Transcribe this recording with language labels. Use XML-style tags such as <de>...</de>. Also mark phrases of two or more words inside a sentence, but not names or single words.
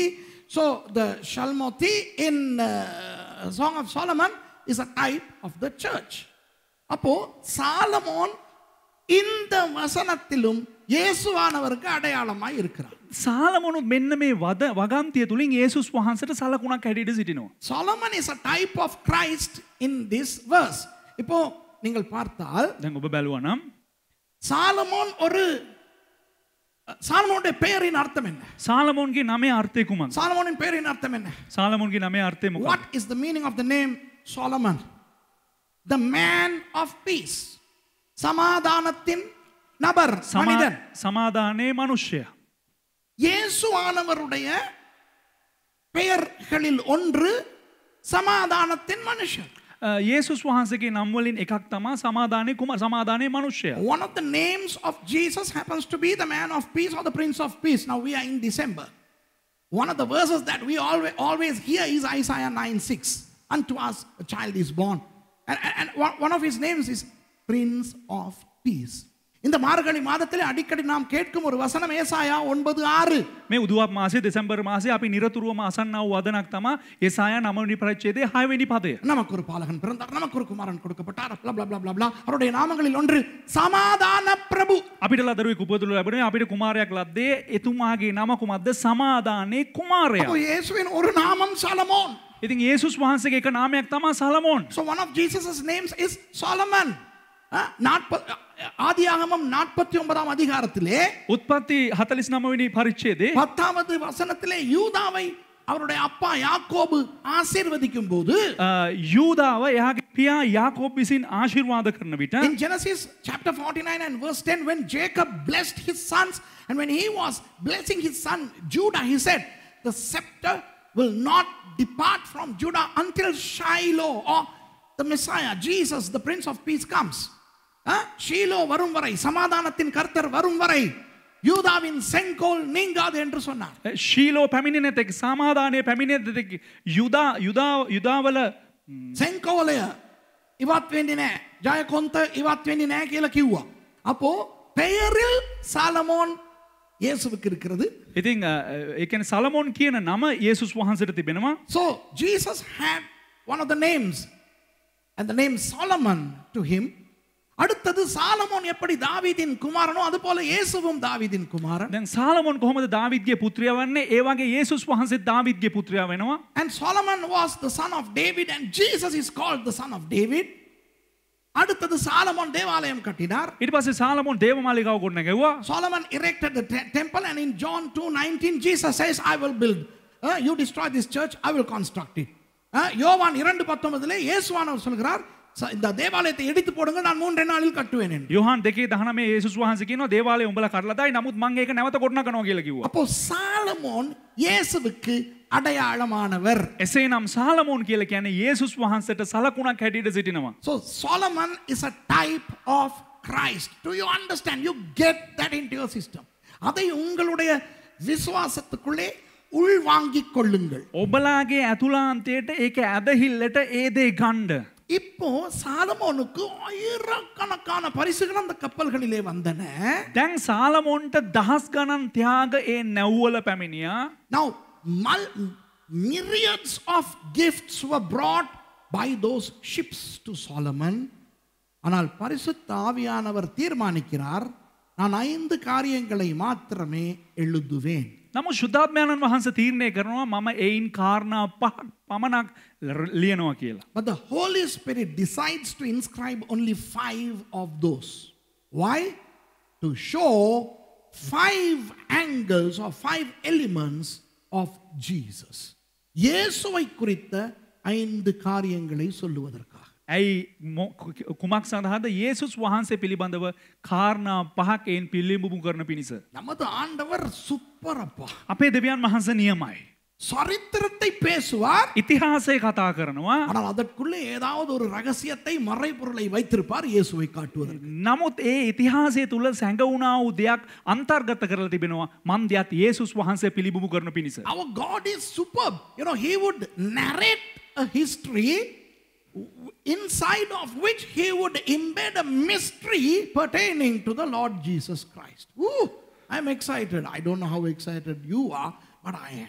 <en>So the Shalmoti in Song of Solomon is a type of the church.</en> <ta>அப்போ சாலமோன் இந்த வசனத்திலும் இயேசுவானவருக்கு அடையாளமாய் இருக்கிறார்.</ta> <si>සාලමෝනුත් මෙන්න මේ වගන්තිය තුලින් යේසුස් වහන්සේට සලකුණක් හැටියට සිටිනවා.</si> <en>Solomon is a type of Christ in this verse.</en> <ta>இப்போ நீங்கள் பார்த்தால்</ta> <si>දැන් ඔබ බැලුවා නම්</si> <ta>சாலமோனுடைய பெயரின் அர்த்தம் என்ன?</ta> <si>සාලමෝන්ගේ නමේ අර්ථය කුමක්ද?</si> <ta>சாலமோனின் பெயரின் அர்த்தம் என்ன?</ta> <si>සාලමෝන්ගේ නමේ අර්ථය මොකක්ද?</si> <en>What is the meaning of the name Solomon? The man of peace.</en> <ta>சமாதானத்தின் நபர், மனிதன்.</ta> <si>සමාදානේ මනුෂ්‍ය.</si> <ta>இயேசுவானவருடைய பெயர்களில் ஒன்று சமாதானத்தின் மனுஷன்.</ta> <si>යේසුස් වහන්සේගේ නම් වලින් එකක් තමයි සමාදානේ මනුෂ්‍යයා.</si> <en>One of the names of Jesus happens to be the man of peace or the prince of peace. Now we are in December. One of the verses that we always hear is Isaiah 9:6. Unto us a child is born. And one of his names is Prince of Peace.</en> <ta>இந்த மார்கழி மாதத்திலே அடிக்கடி நாம் கேட்கும் ஒரு வசனம் ஏசாயா 9:6.</ta> <si>මේ උදුවප් මාසයේ දෙසැම්බර් මාසයේ අපි නිරතුරුවම අසන්නා වූ වදනක් තමයි ஏசாயா 9 වෙනි පරිච්ඡේදයේ 6 වෙනි පදය.</si> <ta>நமக்கு ஒரு பாலகன் பிறந்தார், நமக்கு ஒரு குமாரன் கொடுக்கப்பட்டார்,</ta> <en>blah blah blah blah blah.</en> <ta>அவருடைய நாமங்களில் ஒன்று சமாதான பிரபு.</ta> <si>අපිට ලදරුවෙක් උපදුල ලැබුණේ, අපිට කුමාරයෙක් ලද්දේ, එතුමාගේ නම කුමක්ද? සමාදානේ කුමාරයා.</si> <ta>அப்போ இயேசுவின் ஒரு நாமம் சாலமோன்.</ta> <si>ඉතින් යේසුස් වහන්සේගේ එක නාමයක් තමයි සලමෝන්.</si> <en>So one of Jesus's names is Solomon.</en> <ta>ஆதியாகமம் 49ஆம் அதிகாரத்திலே</ta> <si>උත්පත්ති 49 වෙනි පරිච්ඡේදයේ</si> <ta>10வது வசனத்திலே யூதாவை அவருடைய அப்பா யாக்கோபு ஆசீர்வதிக்கும் போது</ta> <si>யூதாව එයාගේ පියා යාකෝබ් විසින් ආශිර්වාද කරන විට</si> <en>in Genesis chapter 49 and verse 10, when Jacob blessed his sons and when he was blessing his son Judah, he said the scepter will not depart from Judah until Shiloh or the Messiah, Jesus, the Prince of Peace comes.</en> <ta>ஷீலோ வரும் வரை, சமாதானத்தின் கர்த்தர் வரும் வரை யூதாவின் செங்கோல் நீங்காது என்று சொன்னார்.</ta> <si>ஷீலோ පැමිණෙන තෙක් සමාදානයේ පැමිණෙන තෙක් යුදාවල செங்கோலை ඉවත් වෙන්නේ නැහැ, ජයකොන්ත ඉවත් වෙන්නේ නැහැ කියලා කිව්වා.</si> <ta>அப்போ பெயரில் சாலமோன் இயேசுவுக்கு இருக்கிறது.</ta> <si>ඉතින් ඒ කියන්නේ සලමෝන් කියන නම යේසුස් වහන්සේට තිබෙනවා.</si> <en>So Jesus had one of the names and the name Solomon to him.</en> <ta>அடுத்தது சாலமோன் எப்படி தாவீதின் குமாரனோ அது போல இயேசுவும் தாவீதின் குமாரன்.</ta> <si>දැන් සාලමෝන් කොහොමද දාවිද්ගේ පුත්‍රයා වන්නේ? ඒ වගේ යේසුස් වහන්සේ දාවිද්ගේ පුත්‍රයා වෙනවා.</si> <en>And Solomon was the son of David and Jesus is called the son of David.</en> <ta>அடுத்தது சாலமோன் தேவாலயம் கட்டினார்.</ta> <si>ඊට පස්සේ සාලමෝන් දේවමාලිගාව ගොඩනැගුවා.</si> <en>Solomon erected the temple and in John 2:19 Jesus says I will build. You destroy this church, I will construct it.</en> <ta>யோவான் 2:19 இயேசுவானவர் சொல்கிறார் இந்த தேவாலயத்தை எடுத்து போடுங்க, நான் 3 நாளில் கட்டுவேன் என்று.</ta> <si>யோவான் 2:19 යේසුස් වහන්සේ කියනවා දේවාලය උඹලා කරලා දායි, නමුත් මම ඒක නැවත ගොඩනගනවා කියලා කිව්වා.</si> <ta>அப்போ சாலமோன் இயேசுவுக்கு அடையாளமானவர்.</ta> <si>එසේනම් සාලමෝන් කියලා කියන්නේ යේසුස් වහන්සේට සලකුණක් හැටියට සිටිනවා.</si> <en>So Solomon is a type of Christ. Do you understand? You get that into your system.</en> <ta>அதை உங்களுடைய விசுவாசத்துக்குள்ளே உள்வாங்கிக் கொள்ளுங்கள்.</ta> <si>ඔබලාගේ ඇතුළාන්තයට ඒක ඇදහිල්ලට ඒ දේ ගන්න.</si> <ta>இப்போ சாலமோனுக்கு ஆயிரக்கணக்கான பரிசுகள் அந்த கப்பல்களிலே வந்தன.</ta> <si>දැන් සාලමෝන්ට දහස් ගණන් ත්‍යාග ඒ නැව්වල පැමිණියා.</si> <en>Now myriads of gifts were brought by those ships to Solomon.</en> <ta>ஆனால் பரிசுத்த ஆவியானவர் தீர்மானிக்கிறார், நான் 5 காரியங்களை மாத்திரமே எழுதுவேன்.</ta> <si>නමුත් ශුද්ධාත්මයන්න් වහන්සේ තීරණය කරනවා මම ඒයින් කාරණා 5ක් පමණක් ලියනවා කියලා.</si> <en>But the Holy Spirit decides to inscribe only 5 of those. Why? To show 5 angles or 5 elements of Jesus.</en> <ta>இயேசுவை குறித்த 5 காரியங்களை சொல்லுவதற்காக.</ta> <si>ඇයි කුමක් සඳහාද? යේසුස් වහන්සේ පිළිබඳව කාරණා 5ක් එයින් පිළිඹු කරන පිණිස.</si> <ta>நமது ஆண்டவர் சூப்பர் அப்பா.</ta> <si>අපේ දෙවියන් වහන්සේ නියමයි.</si> <ta>சரித்திரத்தை பேசுவார்,</ta> <si>ඉතිහාසය කතා කරනවා.</si> <ta>ஆனால் அதற்குள்ளே ஏதாவது ஒரு ரகசியத்தை மறைபொருளை வைத்திருப்பார் இயேசுவை காட்டுவதற்கு.</ta> <si>නමුත් ඒ ඉතිහාසය තුල සැඟවුණා වූ දෙයක් අන්තර්ගත කරලා තිබෙනවා මන්දියත් යේසුස් වහන්සේ පිළිඹු කරන පිණිස.</si> <en>Our God is superb. You know, he would narrate a history inside of which he would embed a mystery pertaining to the Lord Jesus Christ. Ooh, I'm excited. I don't know how excited you are, but I am.</en>